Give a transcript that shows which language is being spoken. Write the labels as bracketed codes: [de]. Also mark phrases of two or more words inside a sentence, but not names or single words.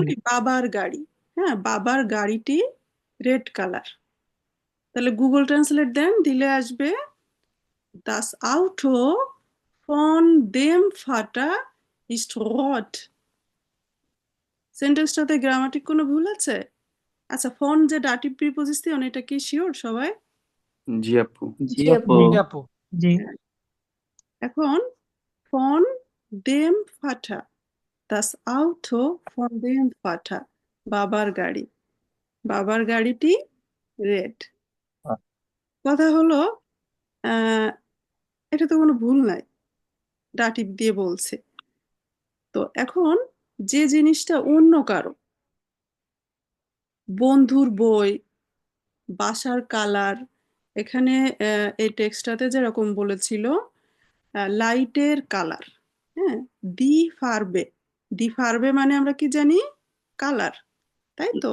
[bn] বলি বাবার গাড়ি, হ্যাঁ, বাবার গাড়িটি [en] red color, [bn] তাহলে গুগল ট্রান্সলেট দেন, দিলে আসবে [de] das Auto von dem Vater ist rot. [bn] সেন্টেন্সটাতে গ্রামাটিক কোনো ভুল আছে? আচ্ছা, ফন যে ডাটিভ প্রিপোজিশন, এটা কি শিওর সবাই? জি আপু। জি আপু। জি আপু। জি। হ্যাঁ। এখন [de] von dem Vater, das Auto von dem Vater, [bn] বাবার গাড়ি, বাবার গাড়িটি রেড। কথা হলো আহ এটা তো কোনো ভুল নাই, ডাটিভ দিয়ে বলছে। তো এখন যে জিনিসটা অন্য কারো, বন্ধুর বই, বাসার কালার, এখানে এই টেক্সটটাতে যেরকম বলেছিল লাইটের কালার, হ্যাঁ, [de] die Farbe, die Farbe [bn] মানে আমরা কি জানি, কালার, তাই তো,